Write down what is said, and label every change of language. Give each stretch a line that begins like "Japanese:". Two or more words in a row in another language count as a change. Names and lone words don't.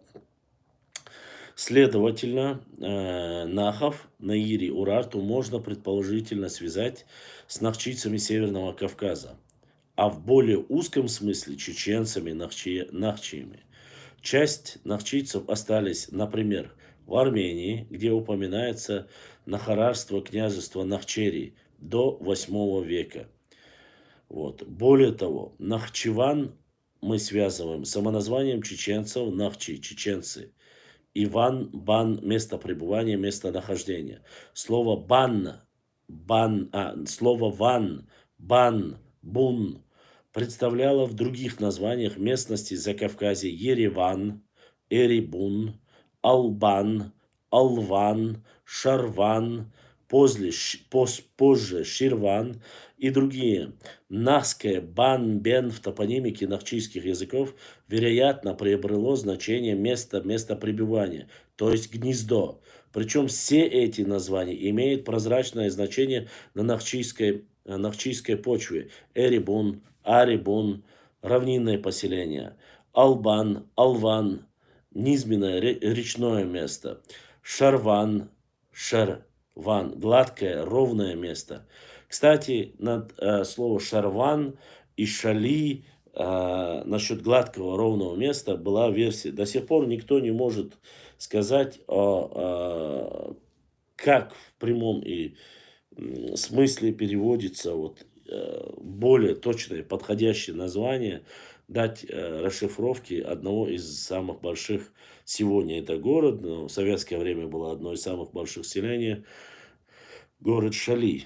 Russian: Следовательно, нахов, наири, урарту можно предположительно связать с нахчийцами Северного Кавказа, а в более узком смысле чеченцами, нахчиями. Часть нахчийцев остались, например, в Армении, где упоминается нахарарство княжества Нахчерии до 8 века. Вот. Более того, Нахчеван мы связываем с самоназванием чеченцев, Нахчи, чеченцы. Иван, бан, место пребывания, местонахождения. Слово слово ван, бан, бун представляло в других названиях местности Закавказья Ереван, Эребун, Албан, Алван, Шарван, позже Ширван и другие. Нахское бан-бен в топонимике нахчийских языков вероятно приобрело значение место пребывания, то есть гнездо. Причем все эти названия имеют прозрачное значение на нахчийской почве. Эребун, Аребун, равнинное поселение. Албан, Алван, низменное речное место. Шарван, Шарван, гладкое, ровное место. Кстати, слово шарван и шали насчет гладкого ровного места была версия. До сих пор никто не может сказать, как в прямом и смысле переводится вот, более точное, подходящее название, дать расшифровки одного из самых больших сегодня это город, но в советское время было одно из самых больших селений, город Шали.